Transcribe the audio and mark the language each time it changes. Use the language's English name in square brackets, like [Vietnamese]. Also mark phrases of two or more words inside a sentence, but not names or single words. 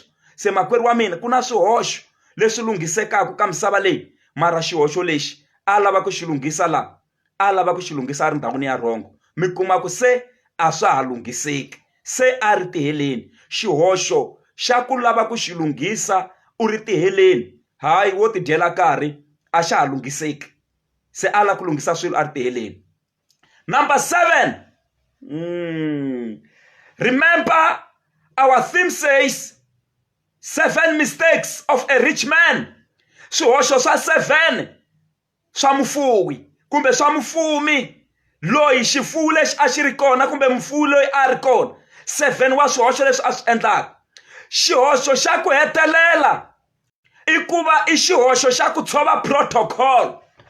[Tsonga] Se makwerhu wa mina, ku na swihoxo leswi lunghisekaka ka misava leyi, mara xihoxo lexi a lava ku xi lunghisa laha a lava ku xi lunghisa a ri ndhawini ya rhongo, mi kuma ku se a swa ha lunghiseki, se a ri tiheleni. Xihoxo xa ku lava ku xi lunghisa u ri tiheleni, hayi wo ti dyela nkarhi, a xa ha lunghiseki. Se a lava ku lunghisa swilo a ri tiheleni. [English] Number 7, remember our theme says 7 mistakes of a rich man. [Tsonga] Swihoxo swa 7 swa mufuwi kumbe swa mufumi loyi xifuwo lexi a xi ri kona kumbe mufuwi loyi a ri kona. 7 wa swihoxo leswi a swi endlaka. Xihoxo xa ku hetelela i ku va i xihoxo xa ku tshova protocol.